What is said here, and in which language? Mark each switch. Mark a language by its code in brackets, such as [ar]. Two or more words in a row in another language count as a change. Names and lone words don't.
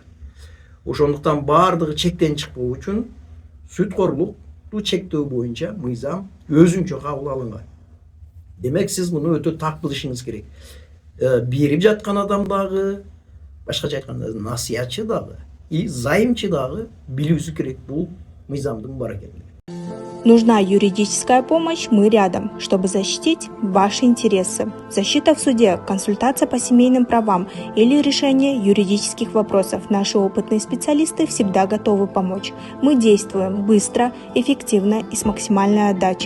[ky] Ошондуктан баардыгы чектен чыкпоо үчүн сөткөрлүктү чектөө боюнча мыйзам өзүнчө кабыл алынган. Демек, сиз муну өтө так билишиңиз керек. Берип жаткан адам дагы, башкача айтканда насыятчы дагы, займчы дагы билүүсү керек бул мыйзамдын бар экенин. [ru] Нужна юридическая помощь, мы рядом, чтобы защитить ваши интересы. Защита в суде, консультация по семейным правам или решение юридических вопросов. Наши опытные специалисты всегда готовы помочь. Мы действуем быстро, эффективно и с максимальной отдачей.